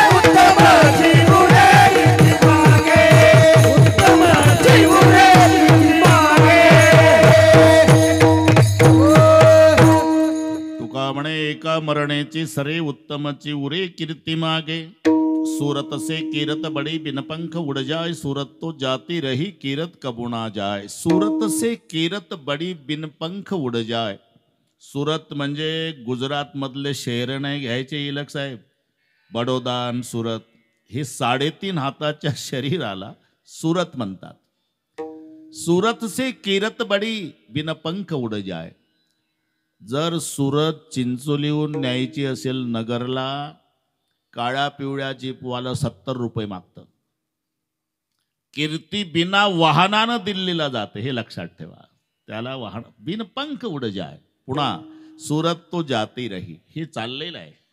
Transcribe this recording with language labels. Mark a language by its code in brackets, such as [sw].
[mr] उत्तमाची मोरे कीर्ती मागे. उत्तमाची मोरे कीर्ती मागे. तुका म्हणे एका मरणेची सरे उत्तमची उरे कीर्ती मागे. [hi] सूरत से कीरत बड़ी बिनपंख उड़ जाए. सूरत तो जाती रही कीरत कबुना जाए. सूरत से कीरत बड़ी बिनपंख उड़ जाए. [mr] सूरत म्हणजे गुजरात मधले शहर नाही घ्यायचे इलक साहेब. बडोदा आणि सूरत हे 3.5 हाताच्या शरीराला सूरत म्हणतात. [hi] सूरत से कीरत बडी बिनपंख उड़ जाए. [mr] जर सूरत चिंचोलीहून न्यायची असेल नगरला, काळ्या पिवळ्या जीपवाला 70 रुपये मागतं. कीर्ती बिना वाहनानं दिल्लीला जाते, हे लक्षात ठेवा. त्याला वाहन [hi] बिनपंख उड जाय. [mr] पुन्हा [hi] सूरत तो जाती रही, [mr] हे चाललेलं आहे.